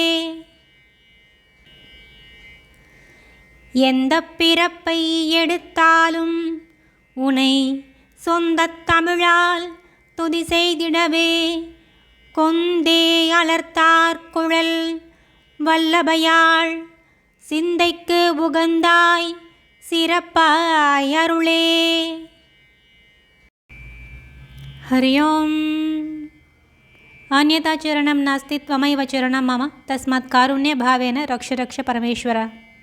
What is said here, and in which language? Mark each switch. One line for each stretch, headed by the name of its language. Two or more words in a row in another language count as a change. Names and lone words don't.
Tamil: எந்தப் பிறப்பை எடுத்தாலும் உனை சொந்தத் தமிழால் துதி செய்திடவே கொந்தே அலர்த்தார் குழல் வல்லபையாள் சிந்தைக்கு உகந்தாய் சிறப்பாய் அருளே.
Sanskrit: हरि ओम्. अन्यथा चरणं नास्ति त्वमैव चरणं मम तस्मात् कारुण्यभावेन रक्ष रक्ष परमेश्वर.